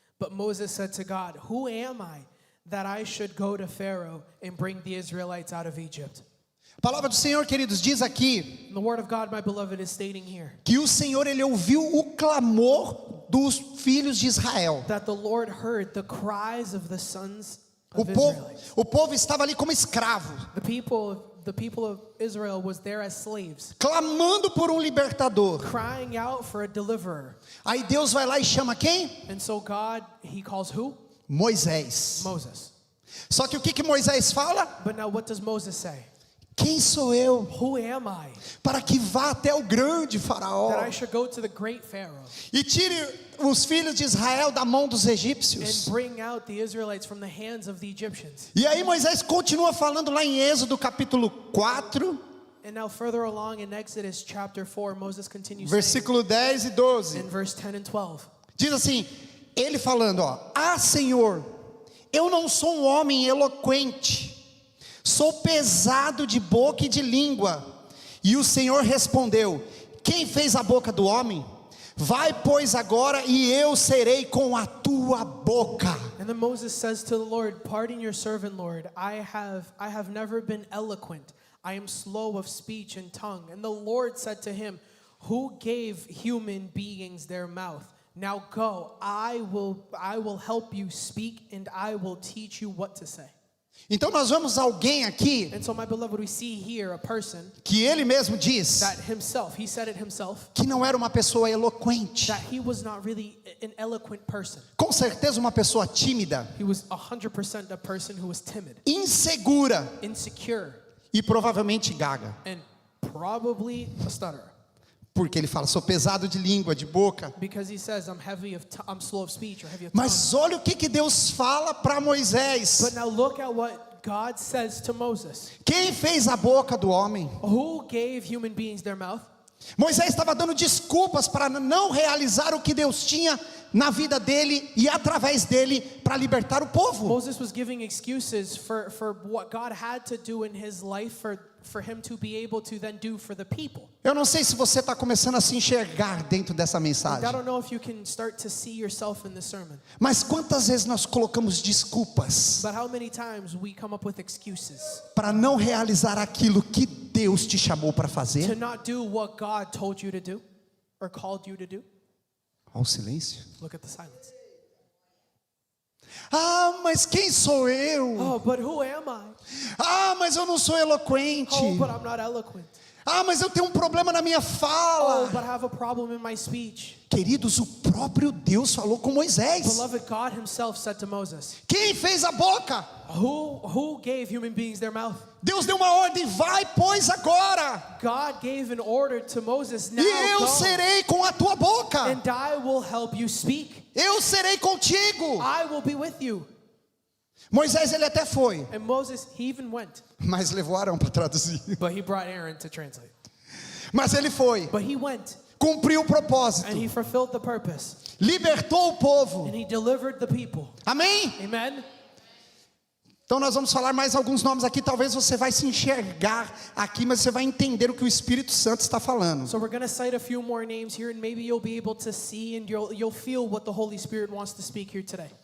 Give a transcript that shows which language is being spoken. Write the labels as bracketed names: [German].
[English] But Moses said to God, Who am I that I should go to Pharaoh and bring the Israelites out of Egypt? [Portuguese] A palavra do Senhor, queridos, diz aqui [English] And the word of God, my beloved, is stating here [Portuguese] que o Senhor, ele ouviu o clamor dos filhos de Israel. [English] that the Lord heard the cries of the sons [Portuguese] O [English] of [Portuguese] povo, [English] Israelites. [Portuguese] o povo estava ali como escravo, [English] The people of Israel was there as slaves, [Portuguese] clamando por um libertador. [English] crying out for a deliverer. [Portuguese] Aí Deus vai lá e chama quem? [English] And so God, he calls who? [Portuguese] Moisés. [English] Moses. [Portuguese] Só que o que Moisés fala? [English] But now what does Moses say? [Portuguese] Quem sou eu [English] Who am I [Portuguese] para que vá até o grande faraó [English] that I should go to the great Pharaoh [Portuguese] e tire os filhos de Israel da mão dos [English] and [Portuguese] egípcios? [English] bring out the Israelites from the hands of the Egyptians? [Portuguese] E aí Moisés continua falando lá em Êxodo capítulo 4, [English] And now further along in Exodus chapter 4, Moses continues saying, [Portuguese] versículo 10 e 12. [English] in verse 10 and 12. [Portuguese] Diz assim, ele falando, ó: Ah, Senhor, eu não sou um homem eloquente, sou pesado de boca e de língua. E o Senhor respondeu: Quem fez a boca do homem? Vai, pois, agora, e eu serei com a tua boca. [English] And then Moses says to the Lord, Pardon your servant, Lord. I have never been eloquent. I am slow of speech and tongue. And the Lord said to him, Who gave human beings their mouth? Now go, I will help you speak, and I will teach you what to say. [Portuguese] Então nós vemos alguém aqui [English] And so, my beloved, we see here a person [Portuguese] que ele mesmo diz [English] that himself, he said it himself, [Portuguese] que não era uma pessoa eloquente. [English] that he was not really an eloquent person. [Portuguese] Com certeza uma pessoa tímida, [English] He was 100% a person who was timid, [Portuguese] insegura [English] insecure, [Portuguese] e provavelmente gaga. [English] and probably a stutterer. [Portuguese] Porque ele fala, sou pesado de língua, de boca. [English] Because he says, I'm slow of speech or heavy of tongue. [Portuguese] Mas olha o que Deus fala para Moisés. [English] But now look at what God says to Moses. [Portuguese] Quem fez a boca do homem? [English] Who gave human beings their mouth? [Portuguese] Moisés estava dando desculpas para não realizar o que Deus tinha na vida dele e através dele para libertar o povo. [English] Moses was giving excuses for what God had to do in his life for him to be able to then do for the people. [Portuguese] Eu não sei se você está começando a se enxergar dentro dessa mensagem. [English] I don't know if you can start to see yourself in this sermon. [Portuguese] Mas quantas vezes nós colocamos desculpas [English] But how many times we come up with excuses [Portuguese] para não realizar aquilo que Deus te chamou para [English] to [Portuguese] fazer? [English] not do what God told you to do or called you to do? [Portuguese] Olha o silêncio. [English] Look at the silence. [Portuguese] Ah, mas quem sou eu? [English] Oh, but who am I? [Portuguese] Ah, mas eu não sou eloquente. [English] Oh, but I'm not eloquent. [Portuguese] Ah, mas eu tenho um problema na minha [English] Oh, [Portuguese] fala. [English] but I have a problem in my speech. [Portuguese] Queridos, o próprio Deus falou com Moisés. [English] Beloved, God himself said to Moses, [Portuguese] Quem fez a boca? [English] who gave human beings their mouth? [Portuguese] Deus deu uma ordem, vai, pois agora. [English] God gave an order to Moses, now [Portuguese] E eu [English] go, [Portuguese] serei com a tua boca. [English] and I will help you speak. [Portuguese] Eu serei contigo. [English] I will be with you. [Portuguese] Moisés ele até foi, [English] And Moses, he even went, [Portuguese] mas levou Arão para traduzir. [English] but he brought Aaron to translate. [Portuguese] Mas ele foi, [English] But he went, [Portuguese] cumpriu o propósito, [English] and he fulfilled the purpose, [Portuguese] libertou o povo. [English] and he delivered the people. [Portuguese] Amém? [English] Amen? [Portuguese] Então nós vamos falar mais alguns nomes aqui. Talvez você vai se enxergar aqui, mas você vai entender o que o Espírito Santo está falando. [English] So we're going to cite a few more names here, and maybe you'll be able to see and you'll feel what the Holy Spirit wants to speak here today.